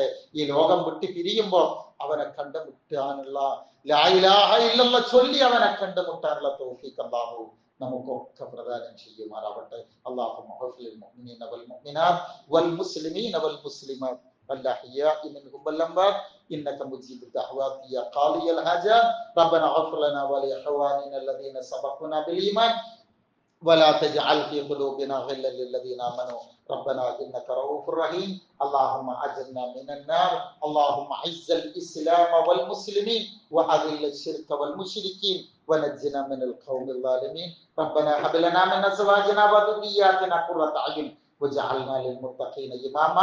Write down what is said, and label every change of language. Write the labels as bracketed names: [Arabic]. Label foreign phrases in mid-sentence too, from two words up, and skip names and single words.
[Malayalam] ഈ ലോകം വിട്ട് പിരിയുമ്പോൾ അവനെ കണ്ടുമുട്ടാനുള്ള [Arabic] لا إله إلا الله [Malayalam] ചൊല്ലി അവനെ കണ്ടുമുട്ടാനുള്ള തൗഫീഖ് അല്ലാഹു നമുക്കൊക്കെ പ്രദാനം ചെയ്യുമാറാവട്ടെ. [Arabic] اللهم اغفر للمؤمنين والمؤمنات والمسلمين والمسلمات والأحياء منهم والأموات إنك مجيب الدعوات يا قاضي الحاجات ربنا اغفر لنا ولإخواننا الذين سبقونا بالإيمان ولا تجعل في قلوبنا غلا للذين آمنوا ربنا إنك رؤوف رحيم. اللهم أجرنا من النار. اللهم أعز الإسلام والمسلمين وأذل الشرك والمشركين ونجنا من القوم الظالمين. ربنا هب لنا من أزواجنا وذرياتنا قرة أعين وجعلنا للمتقين إماما.